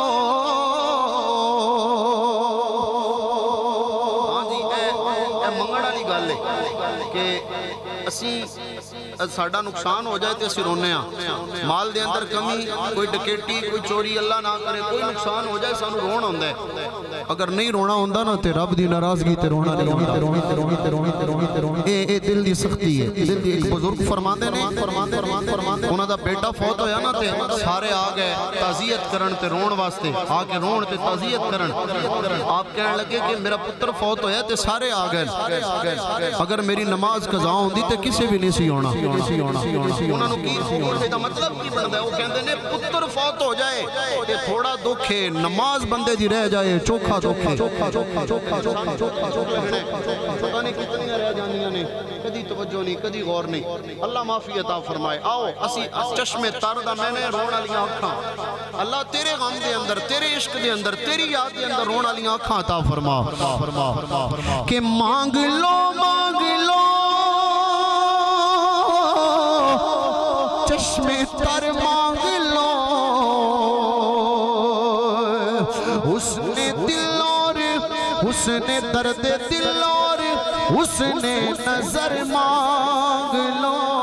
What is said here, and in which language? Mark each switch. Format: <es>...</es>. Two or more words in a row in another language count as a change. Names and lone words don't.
<pa>ہاں جی اے منگن والی گل ہے کہ اسی ساڈا نقصان ہو جائے تے اسی رونے ہاں مال دے اندر کمی کوئی ڈکیٹی کوئی چوری اللہ نہ کرے کوئی نقصان ہو جائے سانو رون ہوندا ہے اگر نہیں رونا ہوندا نا تے رب دی ناراضگی تے رونا نہیں ہوندا اے دل دی سختی ہے دل دی ایک بزرگ فرماندے نے انہاں دا بیٹا فوت ہویا نا تے سارے آ گئے تعزیت کرن تے رون واسطے آ کے رون تے تعزیت کرن آپ کہنے لگے کہ میرا پتر فوت ہویا تے سارے آ گئے اگر میری نماز قضا ہوندی تے کسے بھی نہیں سی ہونا انہاں نو کی اس دا مطلب کی بندا ہے وہ کہندے نے پتر فوت ہو جائے تے تھوڑا دکھ ہے نماز بندے دی رہ جائے چوکھا دکھ ہے پتہ نہیں کتنی رہ جانیاں نے کدی توجہ نہیں کدی غور نہیں اللہ معافی عطا فرمائے آؤ اسی چشم تر دا میں نے رون والیاں اکھاں اللہ تیرے غم دے اندر تیرے عشق دے اندر تیری یاد دے اندر رون والیاں اکھاں عطا فرما کہ مانگ لو</pa> <ur>چشم تر مانگ لو حسن دل اور حسن درد دل اور حسن نظر مانگ لو</ur>